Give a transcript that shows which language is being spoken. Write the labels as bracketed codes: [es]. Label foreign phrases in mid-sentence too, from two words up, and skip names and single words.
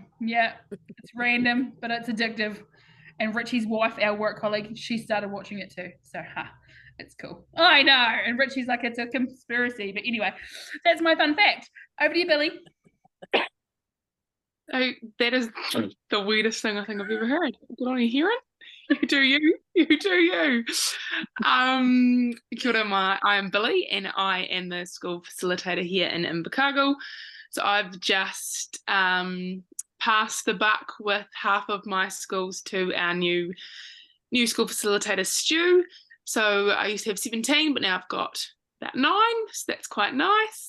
[en] Yeah, it's random, but it's addictive. And Richie's wife, our work colleague, she started watching it too. So, it's cool. I know. And Richie's like, it's a conspiracy. But anyway, that's my fun fact. Over to you, Billy. Oh, that is the weirdest thing I think I've ever heard. Good on you, Hiran. You do you. You do you. Kia ora, I am Billy, and I am the school facilitator here in Invercargill. So I've just passed the buck with half of my schools to our new school facilitator, Stu. So I used to have 17, but now I've got about 9, so that's quite nice.